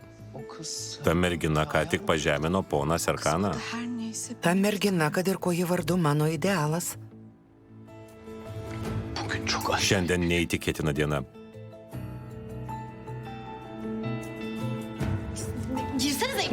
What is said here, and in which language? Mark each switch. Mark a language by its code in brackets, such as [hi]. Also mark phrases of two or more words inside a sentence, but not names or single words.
[tr] O kız. [lt] Ta mergina ką tik pažemino poną Serkaną. [tr] Her neyse. [lt] Ta mergina, kad ir ko ji vardu, mano idealas. [tr] Bugün çok aşk. [lt] Šiandien neįtikėtina diena. [tr] Girsenize.